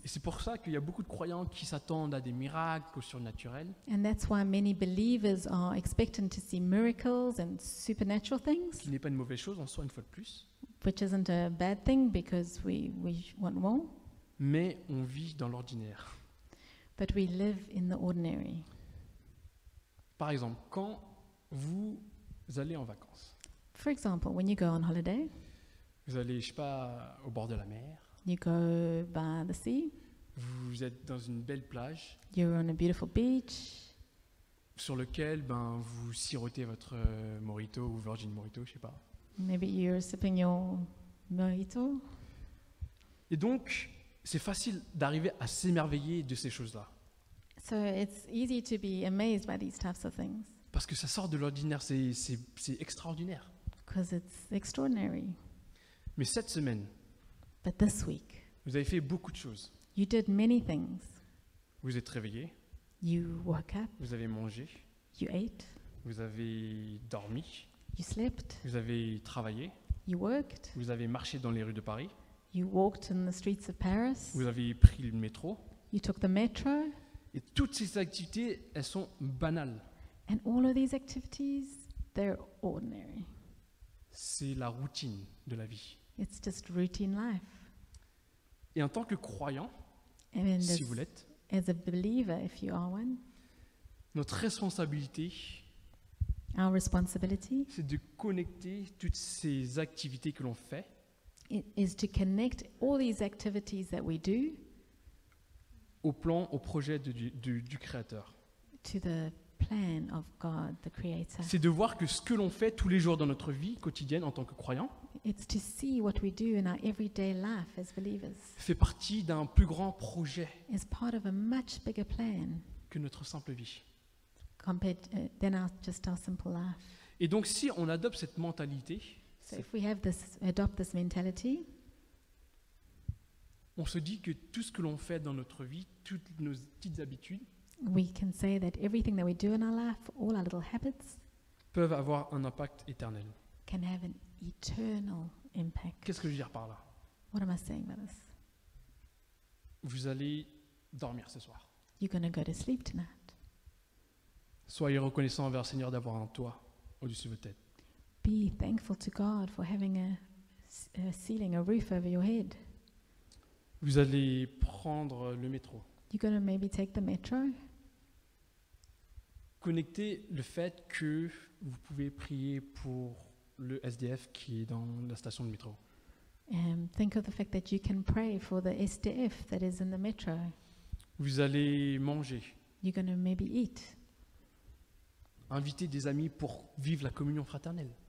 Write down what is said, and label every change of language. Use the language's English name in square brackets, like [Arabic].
[French] Et c'est pour ça qu'il y a beaucoup de croyants qui s'attendent à des miracles au surnaturel, [English] And that's why many believers are expectant to see miracles and supernatural things, [French] qui n'est pas une mauvaise chose en soi une fois de plus, [English] which isn't a bad thing because we want more. [French] mais on vit dans l'ordinaire. [English] But we live in the ordinary. [French] Par exemple, quand vous allez en vacances, [English] For example, when you go on holiday, [French] vous allez, je sais pas, au bord de la mer, [English] you go by the sea, [French] vous êtes dans une belle plage [English] You're on a beautiful beach. [French] sur lequel vous sirotez votre mojito ou Virgin Mojito, je sais pas. [English] Maybe you're sipping your mojito. [French] Et donc, c'est facile d'arriver à s'émerveiller de ces choses-là. [English] So it's easy to be amazed by these types of things [French] Parce que ça sort de l'ordinaire, c'est extraordinaire. [English] because it's extraordinary. [French] Mais cette semaine, [English] But this week, [French] vous avez fait beaucoup de choses. [English] you did many things. [French] Vous êtes réveillé, [English] You woke up, [French] vous avez mangé, [English] you ate, [French] vous avez dormi, [English] you slept, [French] vous avez travaillé, [English] you worked, [French] vous avez marché dans les rues de Paris, [English] you walked in the streets of Paris, [French] vous avez pris le métro. [English] you took the metro, [French] Et toutes ces activités, elles sont banales. [English] and all of these activities, they're ordinary. [French] C'est la routine de la vie. [English] It's just routine life. [French] Et en tant que croyant, [English] And then [French] si vous l'êtes, [English] as a believer, if you are one, [French] notre responsabilité, [English] our responsibility [French] c'est de connecter toutes ces activités que l'on fait [English] is to connect all these activities that we do [French] au plan, au projet du Créateur. [English] to the plan of God, the Creator. [French] C'est de voir que ce que l'on fait tous les jours dans notre vie quotidienne en tant que croyant [English] It's to see what we do in our everyday life as believers [French] fait partie d'un plus grand projet [English] as part of a much bigger plan [French] que notre simple vie. [English] compared than just our simple life. [French] Et donc si on adopte cette mentalité, [English] So if we adopt this mentality, [French] on se dit que tout ce que l'on fait dans notre vie, toutes nos petites habitudes, [English] we can say that everything that we do in our life, all our little habits, [French] peuvent avoir un impact éternel. [English] can have an eternal impact. [French] Qu'est-ce que je veux dire par là? [English] What am I saying by this? [French] Vous allez dormir ce soir. [English] You're going to go to sleep tonight. [French] Soyez reconnaissant envers le Seigneur d'avoir un toit au-dessus de votre tête. [English] Be thankful to God for having a ceiling, a roof over your head. [French] Vous allez prendre le métro. [English] You're going to maybe take the metro. [French] Connectez le fait que vous pouvez prier pour le SDF qui est dans la station de métro. [English] Think of the fact that you can pray for the SDF that is in the metro. [French] Vous allez manger. [English] You're going to maybe eat. [French] Invitez des amis pour vivre la communion fraternelle.